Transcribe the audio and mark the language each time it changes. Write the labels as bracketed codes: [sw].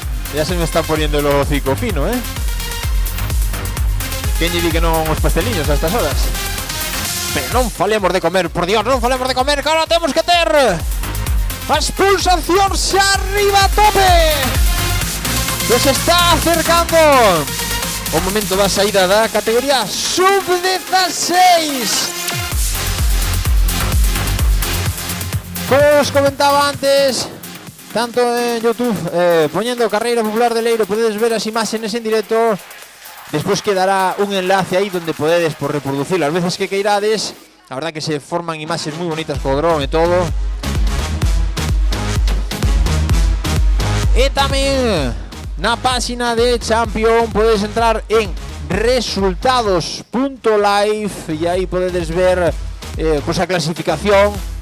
[es] Ya se me está poniendo el hocico fino, ¿eh? [gl] Quen lle di que non os pasteliños a estas horas? Pero non falemos de comer, por Dios, non falemos de comer, que ahora temos que ter as pulsacións arriba a tope, que se está acercando o momento da saída da categoría sub-16. Como os comentaba antes, tanto en YouTube, poñendo Carreira Popular de Leiro, podedes ver as imaxes en directo. Despois quedará un enlace aí donde podedes por reproducir as veces que queirades. A verdad que se forman imaxes moi bonitas co dron e todo. E tamén na páxina de Champion podedes entrar en resultados.live e aí podedes ver pois a clasificación.